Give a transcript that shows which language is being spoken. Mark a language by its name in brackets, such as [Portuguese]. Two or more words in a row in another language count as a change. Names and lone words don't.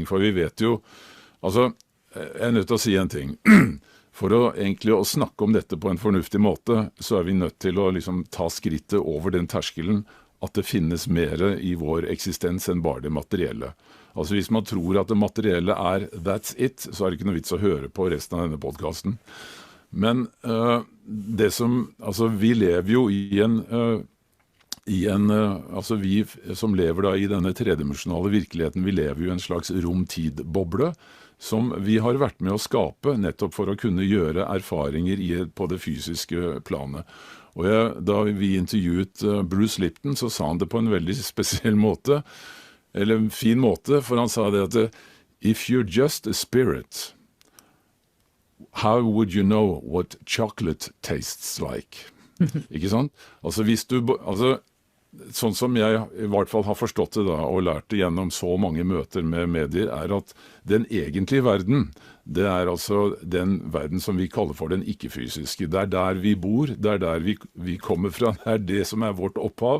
[Norwegian] For vi vet jo, altså, jeg er nødt til å si en ting. For å snakke om dette på en fornuftig måte, så er vi nødt til å liksom ta skrittet over den terskelen at det finnes mer i vår eksistens enn bare det materielle. Altså hvis man tror at det materielle er [English] that's it, [Norwegian] så er det ikke noe vits å høre på resten av denne podcasten. Men vi lever jo vi som lever da i denne tredimensjonale virkeligheten, vi lever jo i en slags rom-tid-boble, som vi har vært med å skape nettopp for å kunne gjøre erfaringer på det fysiske planet. Og da vi intervjuet Bruce Lipton, så sa han det på en veldig spesiell måte, eller en fin måte, for han sa det at [English] «If you're just a spirit, how would you know what chocolate tastes like?» [Norwegian] Ikke sant? Sånn som jeg i hvert fall har forstått det da, og lært det gjennom så mange møter med medier, er at den egentlige verden, det er altså den verden som vi kaller for den ikke-fysiske. Det er der vi bor, det er der vi kommer fra, det er det som er vårt opphav.